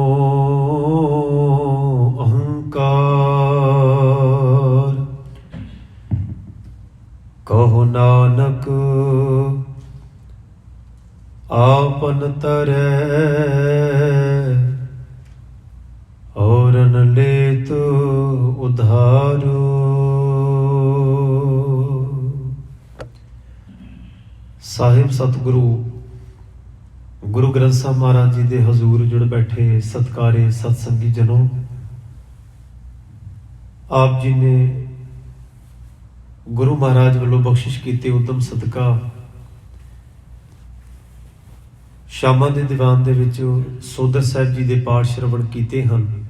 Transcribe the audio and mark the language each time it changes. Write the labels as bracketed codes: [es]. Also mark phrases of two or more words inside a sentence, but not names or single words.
[hi] अहंकार, कहो नानक आपन तरै, और न लेत उधारो। [pa] ਸਾਹਿਬ ਸਤਿਗੁਰੂ ਗੁਰੂ ਗ੍ਰੰਥ ਸਾਹਿਬ ਮਹਾਰਾਜ ਜੀ ਦੇ ਹਜ਼ੂਰ ਜੁੜ ਬੈਠੇ ਸਤਿਕਾਰੇ ਸਤਸੰਗੀ ਜਨੋ, ਆਪ ਜੀ ਨੇ ਗੁਰੂ ਮਹਾਰਾਜ ਵੱਲੋਂ ਬਖਸ਼ਿਸ਼ ਕੀਤੇ ਉਦਮ ਸਦਕਾ ਸ਼ਾਮਾਂ ਦੇ ਦੀਵਾਨ ਦੇ ਵਿੱਚ ਸੋਦਰ ਸਾਹਿਬ ਜੀ ਦੇ ਪਾਠ ਸ਼ਰਵਣ ਕੀਤੇ ਹਨ।